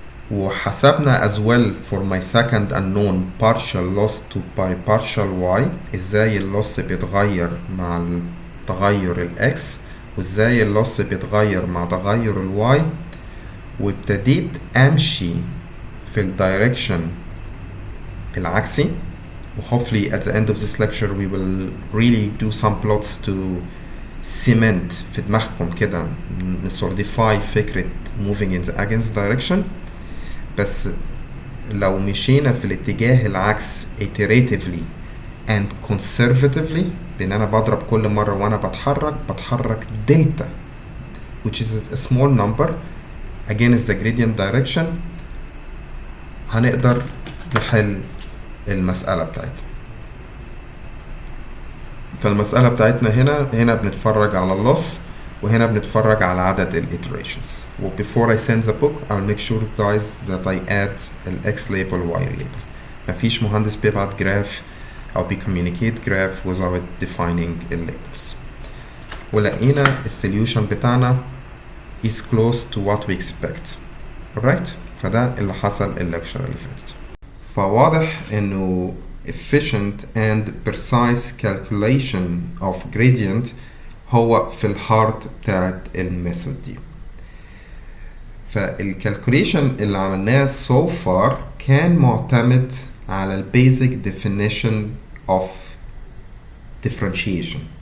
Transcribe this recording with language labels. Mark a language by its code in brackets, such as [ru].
[ar] وحسبنا [en] as well for my second unknown partial loss to by partial y، [ar] ازاي اللوس بيتغير مع تغير الاكس وازاي اللوس بيتغير مع تغير الواي، وابتديت امشي في الدايركشن العكسي. [en] hopefully at the end of this lecture we will really do some plots to cement [ar] في دماغكم كده نسوليديفاي فكرة [en] moving in the against direction. [ar] بس لو مشينا في الاتجاه العكس [en] iteratively and conservatively، [ar] بان انا بضرب كل مرة وانا بتحرك دلتا [en] which is a small number against the gradient direction، [ar] هنقدر نحل المسألة بتاعتنا. فالمسألة بتاعتنا هنا بنتفرج على اللوس وهنا بنتفرج على عدد الiterations. [en] و before I send the book I'll make sure guys that I add ال X label و Y label. [ar] مفيش مهندس بيبعت جراف أو بيcommunicate graph [en] without defining [ar] ال labels. ولقينا السوليوشن بتاعنا [en] is close to what we expect. [ar] alright؟ فده اللي حصل الليكشر اللي فاتت. فواضح انه [en] efficient and precise calculation of gradient [ar] هو في الهارت بتاعت الميثود دي. فالكالكوليشن اللي عملناه so far كان معتمد على ال [en] basic definition of differentiation.